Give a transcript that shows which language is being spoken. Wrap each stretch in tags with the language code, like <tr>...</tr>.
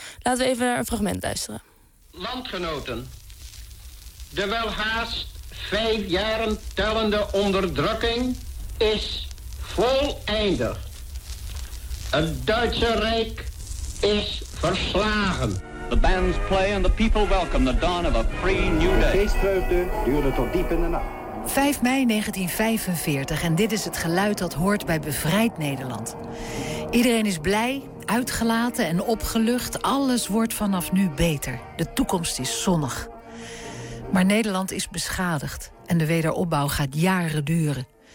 <nl>Laten we even naar een fragment luisteren. Landgenoten, de welhaast 5 jaren tellende onderdrukking is voleindigd. Het Duitse Rijk is verslagen.</nl> <en>The bands play and the people welcome the dawn of a free new day.</en> <nl>De feestvreugde duurde tot diep in de nacht. 5 mei 1945 en dit is het geluid dat hoort bij Bevrijd Nederland. Iedereen is blij uitgelaten en opgelucht. Alles wordt vanaf nu beter. De toekomst is zonnig. Maar Nederland is beschadigd en de wederopbouw gaat jaren duren.</nl>